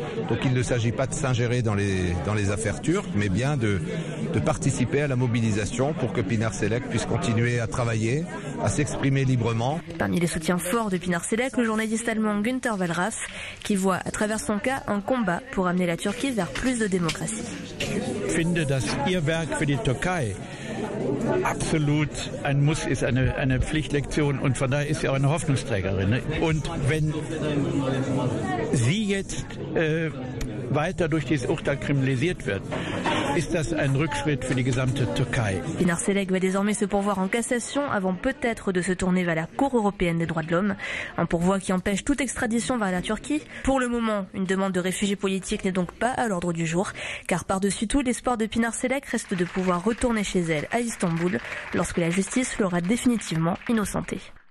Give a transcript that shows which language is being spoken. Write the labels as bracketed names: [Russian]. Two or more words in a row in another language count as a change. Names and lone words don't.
[French] Donc il ne s'agit pas de s'ingérer dans les affaires turques, mais bien de participer à la mobilisation pour que Pinar Selek puisse continuer à travailler, à s'exprimer librement. Parmi les soutiens forts de Pinar Selek, le journaliste allemand Günther Wallraff, qui voit à travers son cas un combat pour amener la Turquie vers plus de démocratie. [German] Ich finde, dass Ihr Werk für die Türkei absolut ein Muss ist, eine Pflichtlektion und von daher ist sie auch eine Hoffnungsträgerin. Und wenn sie jetzt weiter durch dieses Urteil kriminalisiert wird, ist das ein Rückschritt für die gesamte Türkei. [French] Pinar Selek va désormais se pourvoir en cassation avant peut-être de se tourner vers la Cour européenne des droits de l'homme. Un pourvoi qui empêche toute extradition vers la Turquie. Pour le moment, une demande de réfugiés politiques n'est donc pas à l'ordre du jour, car par-dessus tout, l'espoir de Pinar Selek reste de pouvoir retourner chez elle à Istanbul lorsque la justice l'aura définitivement innocentée.